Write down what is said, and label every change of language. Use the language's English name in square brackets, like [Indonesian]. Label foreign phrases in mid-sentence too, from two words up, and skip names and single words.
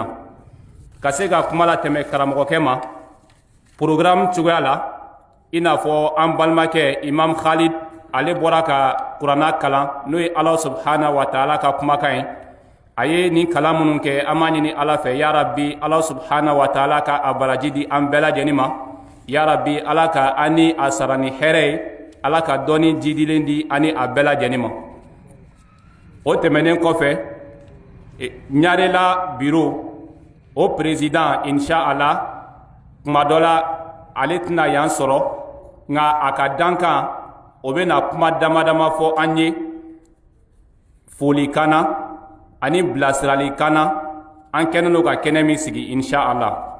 [Bambara] Ka se ka kuma latɛmɛ karamɔgɔkɛ ma programme cogoya la i n'a fɔ an balimakɛ Imam Khalid ale bɔra ka kuranna kalan n'o ye Ala [Arabic] سبحانه وتعالى [Bambara] ka kumakan ye. A ye nin kalan minnu kɛ an b'a ɲini Ala fɛ [Arabic] يا رب [Bambara] Ala [Arabic] سبحانه وتعالى [Bambara] ka a baraji di an bɛɛ lajɛlen ma. [Arabic] يا رب [Bambara] Ala ka an ni a sara ni hɛrɛ ye, Ala ka dɔnni jidilen di an ni a bɛɛ lajɛlen ma. O tɛmɛnen kɔfɛ Ɲarela bureau o président inshallah kuma dɔ la ale tɛna yan sɔrɔ nka a ka dankan o bɛna kuma dama dama fɔ an ye folikan na ani bilasiralikan na an kɛnen don ka kɛnɛ min sigi inshallah.